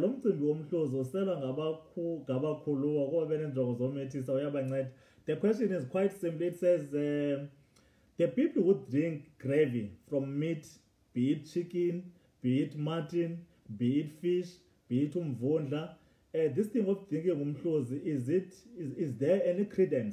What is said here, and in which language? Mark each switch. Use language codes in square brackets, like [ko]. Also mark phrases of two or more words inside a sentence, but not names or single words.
[zu] Lomcimbi womhluzi uselwa ngabakhuluwa kuba benenjongo zomethisa uyabanceda. [en] The question is quite simple. It says the people who drink gravy from meat, be it chicken, be it mutton, be it fish, be it umvundla, this thing of drinking umhluzi, is there any credence